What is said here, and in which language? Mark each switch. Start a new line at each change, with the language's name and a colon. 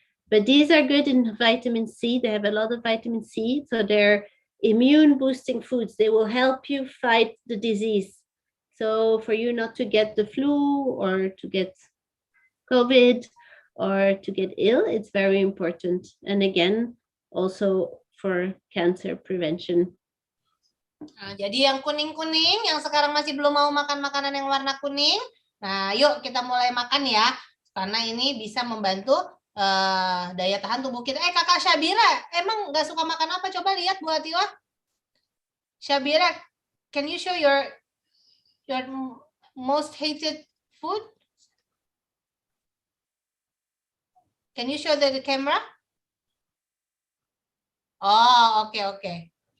English: But these are good in vitamin C. They have a lot of vitamin C, so they're immune boosting foods. They will help you fight the disease. So for you not to get the flu or to get COVID or to get ill, it's very important. And again, also for cancer prevention.
Indonesian: Nah, jadi yang kuning-kuning, yang sekarang masih belum mau makan makanan yang warna kuning, nah yuk kita mulai makan ya, karena ini bisa membantu daya tahan tubuh kita. Kakak Syabira, emang nggak suka makan apa? Coba lihat Bu Atiwa.
English: Syabira, can you show your most hated food? Can you show the camera? Oh, okay.